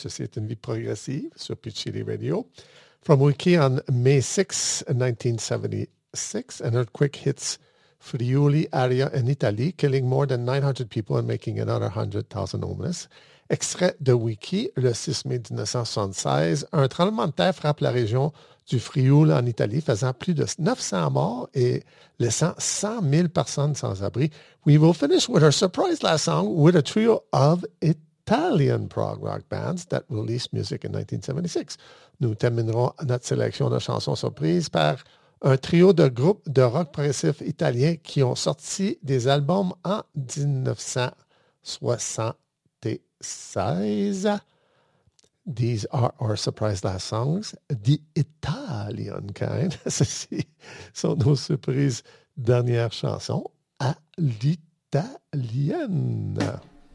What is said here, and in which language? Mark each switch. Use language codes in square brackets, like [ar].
[fr] Ceci est une vie progressive sur Peach City Radio. [en] From Wiki on May 6, 1976, an earthquake hits Friuli area in Italy, killing more than 900 people and making another 100,000 homeless. [fr] Extrait de Wiki, le 6 mai 1976, un tremblement de terre frappe la région du Frioul en Italie, faisant plus de 900 morts et laissant 100 000 personnes sans abri. [en] We will finish with our surprise last song with a trio of Italian prog rock bands that released music in 1976. [fr] Nous terminerons notre sélection de chansons surprises par un trio de groupes de rock progressif italien qui ont sorti des albums en 1976. [en] These are our surprise last songs, the Italian kind. [fr] Ceci sont nos surprises dernières chansons à l'italienne.